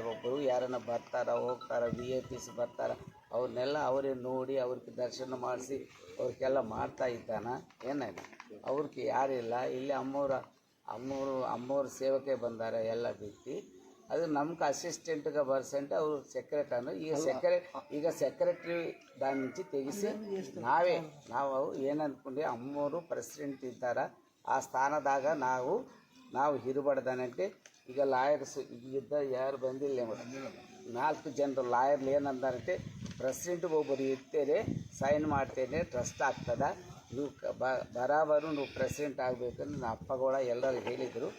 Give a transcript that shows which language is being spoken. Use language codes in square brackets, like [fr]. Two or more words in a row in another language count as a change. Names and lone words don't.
[kn] ಒಬ್ಬರು ಯಾರನ್ನ ಬರ್ತಾರ ಹೋಗ್ತಾರ, VIPs ಬರ್ತಾರ, ಅವ್ರನ್ನೆಲ್ಲ ಅವರೇ ನೋಡಿ ಅವ್ರಿಗೆ ದರ್ಶನ ಮಾಡಿಸಿ ಅವ್ರಿಗೆಲ್ಲ ಮಾಡ್ತಾ ಇದ್ದಾನ. ಅವ್ರಿಗೆ ಯಾರಿಲ್ಲ. ಇಲ್ಲಿ ಅಮ್ಮವ್ರ ಸೇವಕ್ಕೆ ಬಂದಾರ ಎಲ್ಲ ಬಿಟ್ಟು. ಅದು ನಮ್ಗೆ ಅಸಿಸ್ಟೆಂಟ್ಗೆ ಬರ್ಸಂటే ಅವರು ಸೆಕ್ರೆಟರಿ. ಈಗ ಸೆಕ್ರೆಟ್ರಿ [te] దాని నుంచి తెగిసి [kn] ನಾವು ಏನು ಅಂದ್ಕೊಂಡ್ವಿ, ಅಮ್ಮವರು ಪ್ರೆಸಿಡೆಂಟ್ ಇದ್ದಾರೆ, ಆ ಸ್ಥಾನದಾಗ ನಾವು ಇರಬಾರ್ದనంటే. ಈಗ ಲಾಯರ್ಸ್ ಇದ್ದ ಯಾರು ಬಂದಿಲ್ಲ, 4 ಜನರು ಲಾಯರ್లు ಏನಂದಾರಂటే, ಪ್ರೆಸಿಡೆಂಟ್ಗೆ ಒಬ್ಬರು ಇರ್ತೇನೆ, ಸೈನ್ ಮಾಡ್ತೇನೆ, ಟ್ರಸ್ಟ್ ಆಗ್ತದ, ನೀವು ಬರಾಬರು ನೀವು ಪ್ರೆಸಿಡೆಂಟ್ ಆಗಬೇಕಂದ್ರೆ ನಮ್ಮ ಅಪ್ಪ ಕೂಡ ಎಲ್ಲರೂ ಹೇಳಿದರು.